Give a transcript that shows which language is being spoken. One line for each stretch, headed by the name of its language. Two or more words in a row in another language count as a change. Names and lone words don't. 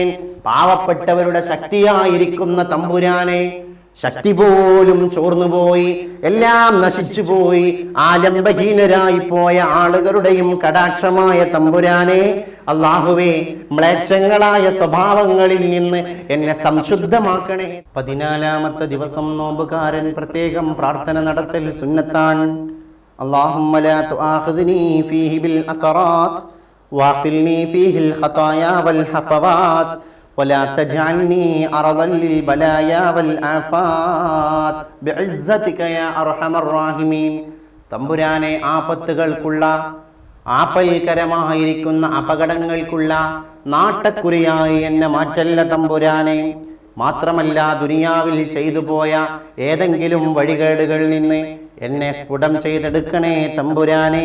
Malayalam: പാവപ്പെട്ടവരുടെ ശക്തിയായിരിക്കുന്ന തമ്പുരാനെ, ശക്തി പോലും ചോർന്നുപോയി, എല്ലാം നശിച്ചുപോയി, ആലംബഹീനരായി പോയ ആളുകളുടെയും കടാക്ഷമായ തമ്പുരാനെ, അല്ലാഹുവേ, മ്ലേച്ഛങ്ങളായ സ്വഭാവങ്ങളിൽ നിന്ന് എന്നെ സംശുദ്ധമാക്കണേ. 14ാമത്തെ ദിവസം നോമ്പുകാരൻ പ്രത്യേകം പ്രാർത്ഥന നടത്തൽ സുന്നത്താണ്.
Arabic: اللهم لا تؤاخذني فيه بالعثرات وأقلني فيه الخطايا والهفوات ولا تجعلني أرضا للبلايا والآفات بعزتك يا أرحم الراحمين.
Malayalam: തമ്പുരാനെ, ആപത്തുകൾക്കുള്ള, ആപൽക്കരമായിരിക്കുന്ന അപകടങ്ങൾക്കുള്ള നാട്ടക്കുറിയായി എന്നെ മാറ്റല്ല തമ്പുരാനെ. മാത്രമല്ല, ദുനിയാവിൽ ചെയ്തു പോയ ഏതെങ്കിലും വഴികേടുകളിൽ നിന്ന് എന്നെ സ്ഫുടം ചെയ്തെടുക്കണേ തമ്പുരാനെ.